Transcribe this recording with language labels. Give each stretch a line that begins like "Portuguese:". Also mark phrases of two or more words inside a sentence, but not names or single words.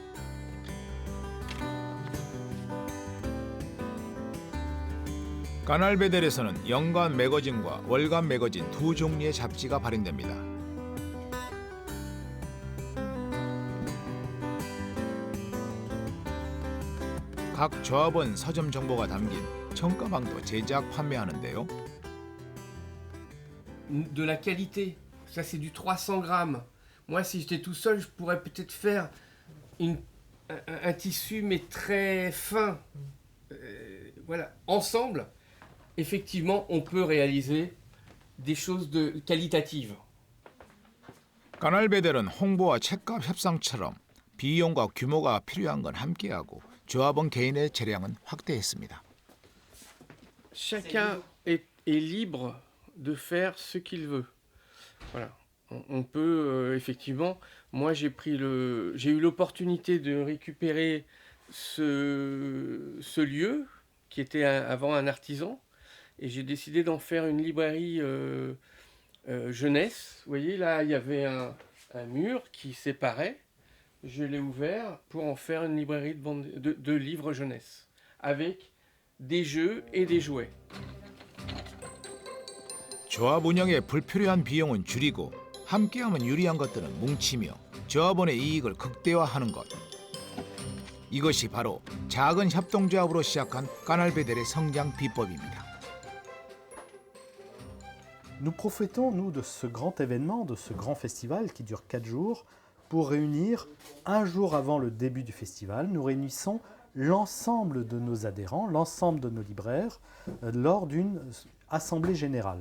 Korean: 까날배들에서는 연간 매거진과 월간 매거진 두 종류의 잡지가 발행됩니다. 각 조합원 서점 정보가 담긴 청가방도 제작 판매하는데요.
French: De la qualité, ça c'est du 300 grammes. Moi, si j'étais tout seul, je pourrais peut-être faire un tissu mais très fin. Voilà, ensemble, effectivement, on peut réaliser des choses qualitatives.
Korean: 까날배들은 홍보와 책값 협상처럼 비용과 규모가 필요한 건 함께하고 조합원 개인의 재량은 확대했습니다.
French: Chacun est libre de faire ce qu'il veut. Voilà. On peut effectivement. Moi, j'ai eu l'opportunité de récupérer ce lieu qui était avant un artisan, et j'ai décidé d'en faire une librairie jeunesse. Vous voyez, là, il y avait un mur qui séparait. Je l'ai ouvert pour en faire une librairie de livres jeunesse, avec des jeux et des jouets.
Korean: 조합 운영에 불필요한 비용은 줄이고 함께하면 유리한 것들은 뭉치며 조합원의 이익을 극대화하는 것. 이것이 바로 작은 협동조합으로 시작한 까날베델의 성장 비법입니다.
French: Nous profitons, nous, de ce grand événement, de ce grand festival qui dure 4 jours, pour réunir, un jour avant le début du festival, nous réunissons l'ensemble de nos adhérents, l'ensemble de nos libraires, lors d'une assemblée générale.